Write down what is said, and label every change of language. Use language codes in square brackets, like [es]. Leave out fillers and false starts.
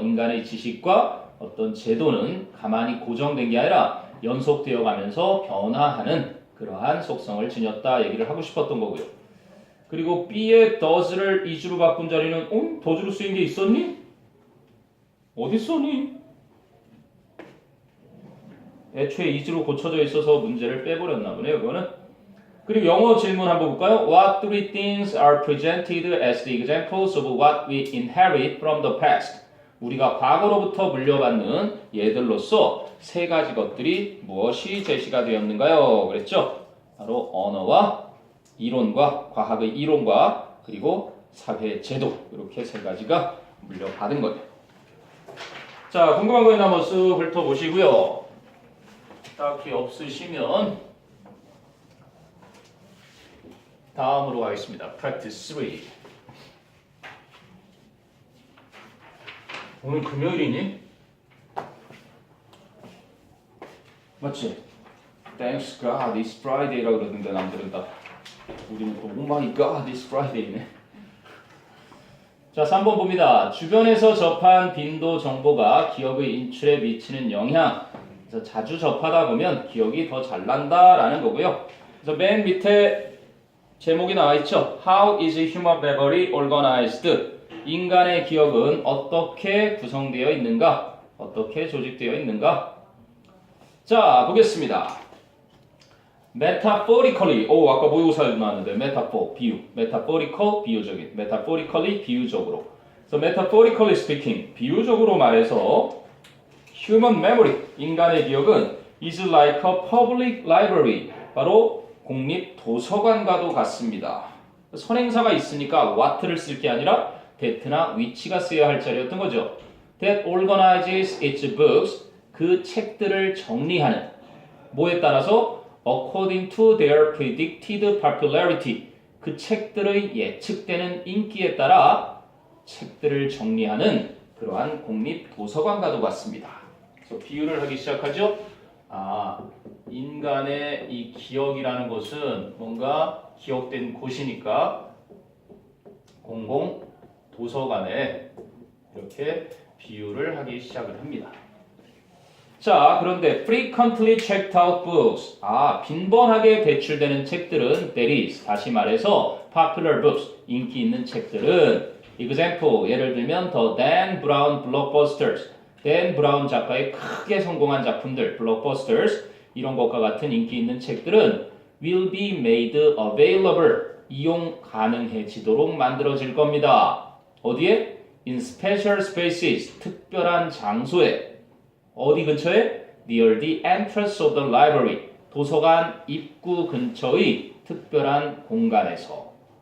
[ko] 인간의 지식과 어떤 제도는 가만히 고정된 게 아니라 연속되어 가면서 변화하는 그러한 속성을 지녔다 얘기를 하고 싶었던 거고요. 그리고 B의 does를 is로 바꾼 자리는 does로 쓰인 게 있었니? 어디 있었니? 애초에 is로 고쳐져 있어서 문제를 빼버렸나 보네요. 그거는. 그리고 영어 질문 한번 볼까요? [en] What three things are presented as the examples of what we inherit from the past? [ko] 우리가 과거로부터 물려받는 예들로서 세 가지 것들이 무엇이 제시가 되었는가요? 그랬죠? 바로 언어와 이론과 과학의 이론과 그리고 사회 제도 이렇게 세 가지가 물려받은 거예요. 자, 궁금한 거 있나 한번 쓱 훑어보시고요. 딱히 없으시면 다음으로 가겠습니다. [en] Practice 3. [ko] 오늘 금요일이니? 맞지? [en] Thanks God, it's Friday [ko] 라고 그러던데 남들은 다. 우리는 또 [en] Oh my God, it's Friday네. [ko] 자, 3번 봅니다. 주변에서 접한 빈도 정보가 기억의 인출에 미치는 영향. 그래서 자주 접하다 보면 기억이 더 잘 난다라는 거고요. 그래서 맨 밑에 제목이 나와 있죠. [en] How is human memory organized? [ko] 인간의 기억은 어떻게 구성되어 있는가? 어떻게 조직되어 있는가? 자, 보겠습니다. Metaphorically, 아까 모의고사에 나왔는데 metaphor, 비유, metaphorical, 비유적인, metaphorically, 비유적으로. [en] So metaphorically speaking, [ko] 비유적으로 말해서 [en] human memory, [ko] 인간의 기억은 [en] is like a public library, [ko] 바로 공립 도서관과도 같습니다. 선행사가 있으니까 what를 쓸 게 아니라 that나 which가 쓰여야 할 자리였던 거죠. [en] That organizes its books, [ko] 그 책들을 정리하는 뭐에 따라서 [en] according to their predicted popularity, [ko] 그 책들의 예측되는 인기에 따라 책들을 정리하는 그러한 공립 도서관과도 같습니다. 그래서 비유를 하기 시작하죠. 인간의 이 기억이라는 것은 뭔가 기억된 곳이니까 공공 도서관에 이렇게 비유를 하기 시작을 합니다. 자, 그런데 [en] frequently checked out books. [ko] 빈번하게 배출되는 책들은 [en] that is, [ko] 다시 말해서 [en] popular books, [ko] 인기 있는 책들은 example, 예를 들면 [en] the Dan Brown blockbusters. [ko] Dan Brown 작가의 크게 성공한 작품들, blockbusters, 이런 것과 같은 인기 있는 책들은 [en] will be made available, [ko] 이용 가능해지도록 만들어질 겁니다. 어디에? [en] In special spaces, [ko] 특별한 장소에. 어디 근처에? [en] Near the entrance of the library, [ko] 도서관 입구 근처의 특별한 공간에서.